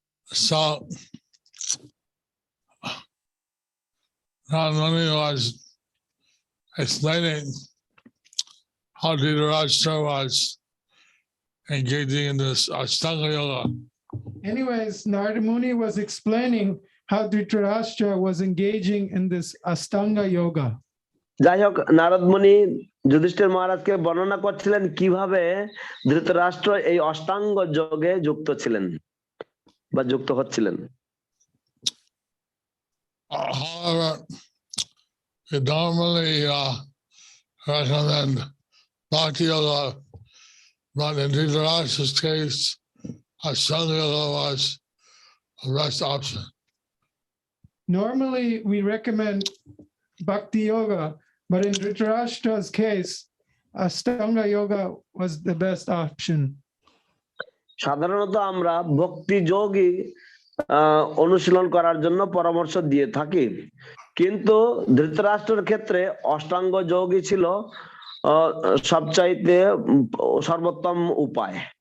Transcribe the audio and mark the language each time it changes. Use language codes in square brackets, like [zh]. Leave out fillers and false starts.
[en] So, Ramani was explaining how Dhritarashtra was engaging in this Ashtanga Yoga. Anyways, Narada Muni was explaining how Dhritarashtra was engaging in this Ashtanga Yoga. [bn] যাই হোক, নারদ মুনি যুধিষ্ঠির মহারাজকে বর্ণনা করছিলেন কিভাবে ধৃতরাষ্ট্র এই অষ্টাঙ্গ যোগে যুক্ত ছিলেন বা যুক্ত হচ্ছিলেন। [en] However, we normally recommend Bhakti Yoga, but in Dhritarashtra's case, Ashtanga Yoga was the best option. Normally, we recommend Bhakti Yoga, but in Dhritarashtra's case, Ashtanga Yoga was the best option. [bn] সাধারণত আমরা ভক্তি যোগই অনুশীলন করার জন্য পরামর্শ দিয়ে থাকি, কিন্তু ধৃতরাষ্ট্রের ক্ষেত্রে অষ্টাঙ্গ যোগই ছিল সবচাইতে সর্বোত্তম উপায়।